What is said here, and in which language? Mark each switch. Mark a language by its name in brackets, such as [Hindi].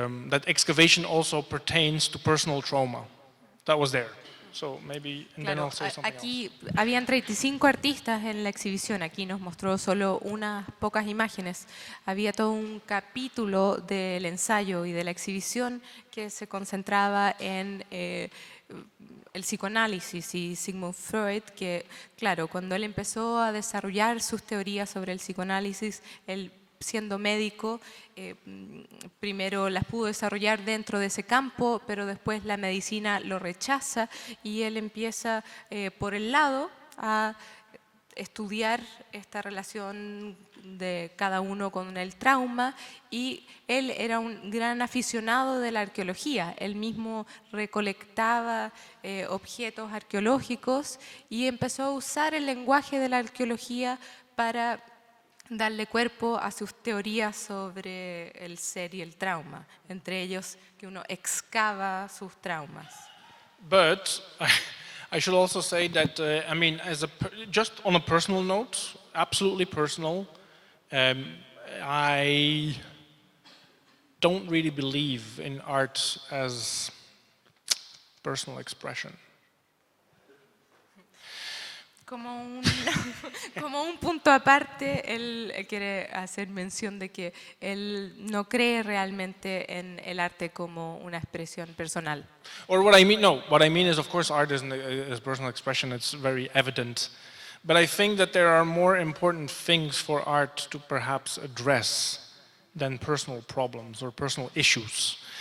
[English] That excavation also pertains to personal trauma. That was there. So maybe, and then [Spanish] Claro, [English] I'll say something [Spanish] aquí [English] else. [Spanish] habían 35 artistas en la exhibición, aquí nos mostró solo unas pocas imágenes. Había todo un capítulo del ensayo y de la exhibición que se concentraba en el psicoanálisis y Sigmund Freud, que claro, cuando él empezó a desarrollar sus teorías sobre el psicoanálisis, él siendo médico, primero las pudo desarrollar dentro de ese campo, pero después la medicina lo rechaza y él empieza por el lado a estudiar esta relación de cada uno con el trauma, y él era un gran aficionado de la arqueología. Él mismo recolectaba objetos arqueológicos y empezó a usar el lenguaje de la arqueología para darle cuerpo a sus teorías sobre el ser y el trauma, entre ellos que uno excava sus traumas. [English] But I should also say that, just on a personal note, absolutely personal, I don't really believe in art as personal expression. [Spanish] Como un punto aparte, él quiere hacer mención de que él no cree realmente en el arte como una expresión personal. [English] Or what I mean is, of course, art is personal expression, it's very evident. But I think that there are more important things for art to perhaps address than personal problems or personal issues.